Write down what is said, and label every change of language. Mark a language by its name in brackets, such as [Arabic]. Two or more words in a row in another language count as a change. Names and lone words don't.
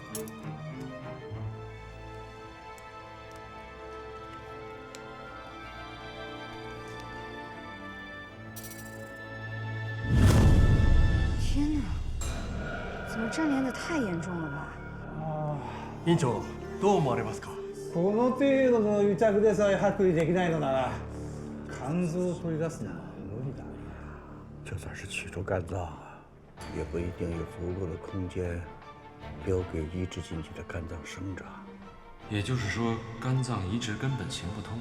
[Chinese] 天哪，怎么粘连的太严重了吧？ [Japanese] 院長どう思われますか？この程度の癒着でさえ剥離できないのなら肝臓を取り出すのは無理だ。 [Chinese] 就算是取出肝脏，也不一定有足够的空间留给移植进去的肝脏生长。也就是说，肝脏移植根本行不通。